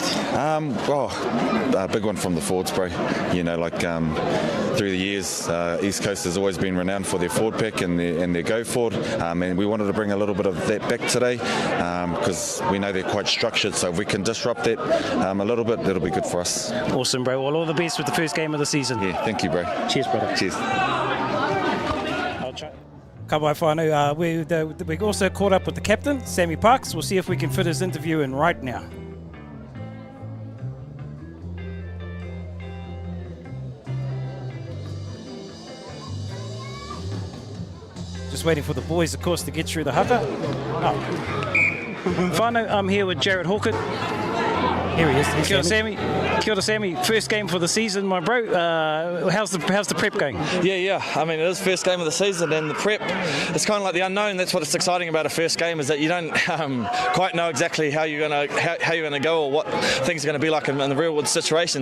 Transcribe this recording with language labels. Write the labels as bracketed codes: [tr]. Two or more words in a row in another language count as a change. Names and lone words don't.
[en] A big one from the forwards, bro. You know, like through the years, East Coast has always been renowned for their forward pick and their go forward, and we wanted to bring a little bit of that back today because we know they're quite structured. So if we can disrupt that a little bit, that'll be good for us. Awesome, bro. Well, all the best with the first game of the season. Yeah, thank you, bro. Cheers, brother. Cheers. I'll try. [mi] Ka wai whānau. [en] We also caught up with the captain, Sammy Parks. We'll see if we can fit his interview in right now. Just waiting for the boys, of course, to get through the haka. Whānau, I'm here with Jared Hawkett. Here he is. [mi] Kia ora, Sammy. Kia ora, Sammy. [en] First game for the season, my bro. How's the prep going? Yeah. I mean, it is first game of the season, and the prep, it's kind of like the unknown. That's what's exciting about a first game, is that you don't quite know exactly how you're gonna go or what things are going to be like in the real world situation.